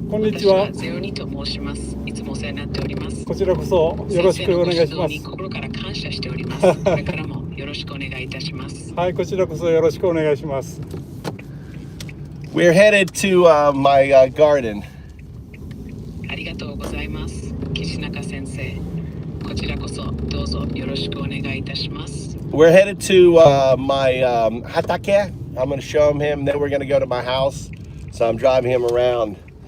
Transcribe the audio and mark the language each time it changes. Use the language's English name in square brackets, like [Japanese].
[Japanese] 私はゼロニと申します。いつもお世話になっております。こちらこそよろしくお願いします。先生のご指導に心から感謝しております。これからもよろしくお願いいたします。はい、こちらこそよろしくお願いします。 [English] We're headed to my garden. [Japanese] ありがとうございます。岸中先生。こちらこそどうぞよろしくお願いいたします。 [English] We're headed to my hatake. I'm going to show him. Then we're going to go to my house. So I'm driving him around.